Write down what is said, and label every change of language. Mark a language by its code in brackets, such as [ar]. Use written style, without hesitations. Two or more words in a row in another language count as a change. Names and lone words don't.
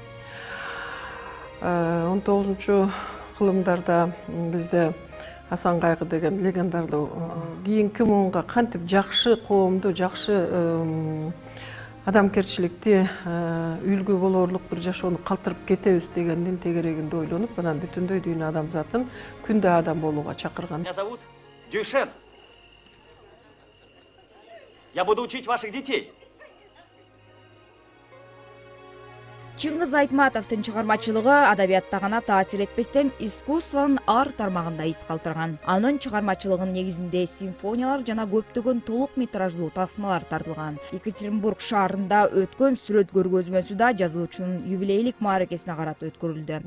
[ky] 19 кылымдарда бизде Асан Кайгы деген легендарлуу кийинки муунга кантип жакшы коомду, жакшы адамгерчиликти үлгү болорлук бир жашоону калтырып кетебиз дегендин тегерегинде ойлонуп, анан бүтүндөй дүйнө адамзатын күндө адам болууга чакырган. [ru] Меня зовут Дюшен. Я буду учить ваших детей. [ky] Чыңгыз Айтматовдун чыгармачылыгы адабиятта гана таасир этпестен искусствонун ар тармагында из калтырган. Анын чыгармачылыгынын негизинде симфониялар жана көптөгөн толук метраждуу тасмалар тартылган. Екатеринбург шаарында өткөн сүрөт көргөзмөсү да жазуучунун юбилейлик мааракесине карата өткөрүлдү.